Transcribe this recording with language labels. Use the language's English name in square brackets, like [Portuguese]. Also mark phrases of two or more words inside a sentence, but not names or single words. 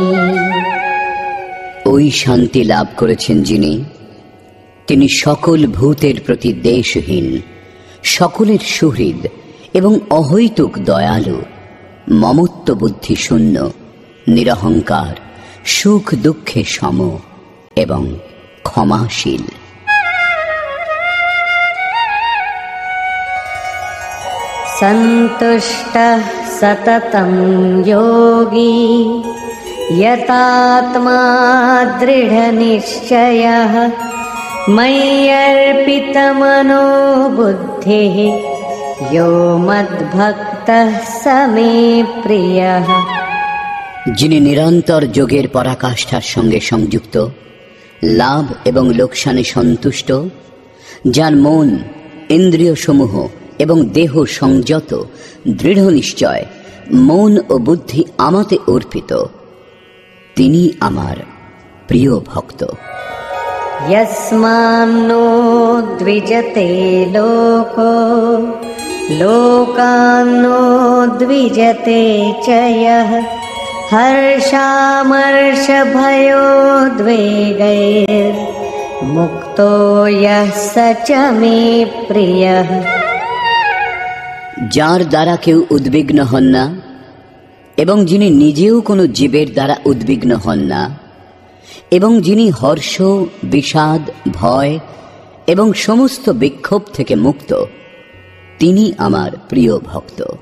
[Bangla] ওই শান্তি লাভ করেছেন যিনি, তিনি সকল ভূতের প্রতি দেশহীন, সকলের সুহৃদ এবং অহৈতুক দয়ালু, মমত্ব বুদ্ধি শূন্য, নিরহংকার, সুখ দুঃখে সম এবং ক্ষমাশীল। [Sanskrit] सन्तुष्टः सततं योगी यतात्मा दृढनिश्चयः मय्यर्पितमनो बुद्धिः यो मद्भक्तः स मे प्रियः। [Bangla] যিনি নিরন্তর যোগের পরাকাষ্ঠার সঙ্গে সংযুক্ত, লাভ এবং লোকসানে সন্তুষ্ট, যার মন, ইন্দ্রিয় সমূহ এবং দেহ সংযত, দৃঢ় নিশ্চয়, মন ও বুদ্ধি আমাতে অর্পিত, তিনি আমার প্রিয় ভক্ত। [Sanskrit] यस्मान्नो द्विजते लोको लोकान्नो द्विजते च यः हर्षामर्षभयोद्वेगैर्मुक्तो यः स च मे प्रियः। [Bangla] যার দ্বারা কেউ উদ্বিগ্ন হন না এবং যিনি নিজেও কোনো জীবের দ্বারা উদ্বিগ্ন হন না, এবং যিনি হর্ষ, বিষাদ, ভয় এবং সমস্ত বিক্ষোভ থেকে মুক্ত, তিনি আমার প্রিয় ভক্ত।